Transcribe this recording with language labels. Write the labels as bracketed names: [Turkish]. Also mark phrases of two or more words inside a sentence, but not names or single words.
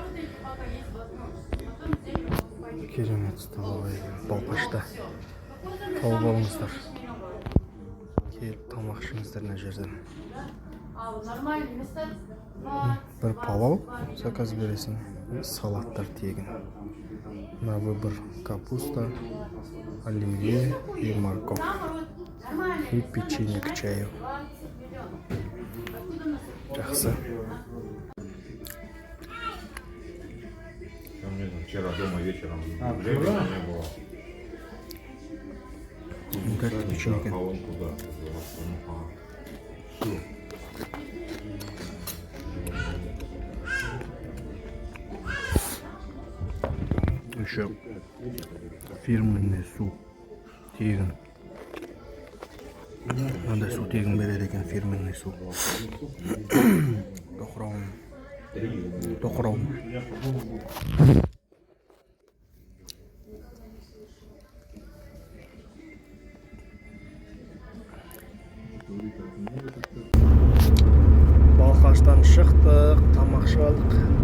[Kazakh] Керемет столовый балқашта. Тауып алыңыздар. Келіп тамақ ішіңіздер мына жерден. Бір палау заказ бересің, салаттар тегін. [Russian] На выбор капуста, оливье и морковь. И печенье к чаю. Жақсы. Вчера дома вечером не было. Как печенька? Колонку, да. Еще фирменный [Kazakh] су тегін. Мындай су тегін береді екен, фирменный су. Тоқырауын. Балқаштан шықтық, тамақ алдық.